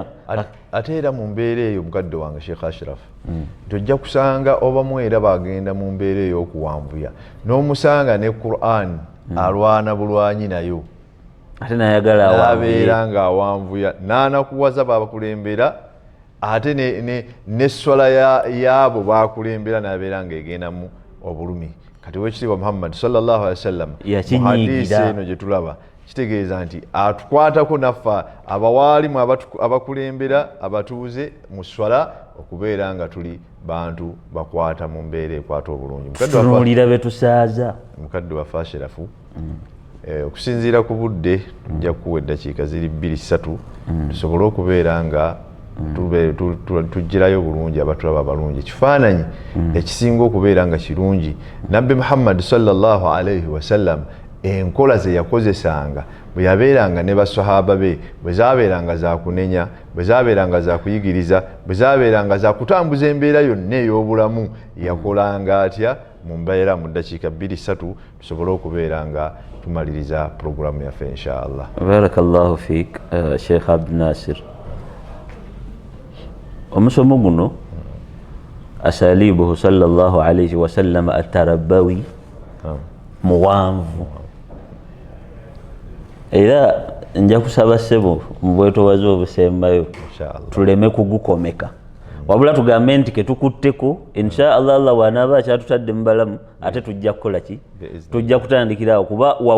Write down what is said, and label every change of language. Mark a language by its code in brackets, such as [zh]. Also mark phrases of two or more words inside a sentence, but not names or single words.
[lg] ate era mu mbeera eyo mukadde wange Sheikh Ashraf tojja kusanga obamu era bagenda mu mbeera ey'okuwanvuya n'omusanga ne Qur'an alwana bulwanyi nayo ate nayagala abeera ng'awanvuya n'anakuwaza babakulembera ate n'esswala yaabo bakulembera n'abeera ng'egendamu obulumi kati wekitiibwa Muhammad [ar] صلى الله عليه وسلم [lg] mu hadiisi eno gye tulaba kitegeeza nti atukwatako naffe abawaalimu abakulembera abatuuze mu swala okubeera nga tuli bantu bakwata mu mbeera ekwata obulungi tunuulira be tusaaza mukadde waffe Asherafu okusinziira ku budde tujja kukuwa eddakiika ziri 2-3 tusobole okubeera nga tugirayo bulungi abatulaba abalungi ekifaananyi ekisinga okubeera nga kirungi nabbi Muhammad [ar] صلى الله عليه وسلم [lg] enkola ze yakozesanga bwe yabeeranga ne basahaba be bwe zabeeranga za kunenya bwe zabeeranga za kuyigiriza bwe zabeeranga za kutambuza embeera yonna ey'obulamu yakolanga atya mu mbeera mu ddakiika 2-3 tusobole okubeera nga tumaliriza programu yaffe inshaallah. [ar] بارك الله فيك [lg] Sheikh Abdul Nasir. Omusomo guno [ar] أساليبه صلى الله عليه وسلم التربوي [lg] muwanvu era nja kusaba ssebo mu bwetoowaze obusembayo tuleme kugukomeka wabula tugambe nti ketukutteko inshaallah Allah wanaaba akyatutadde mu balamu ate tujja kukola ki tujja kutandikirawo kuba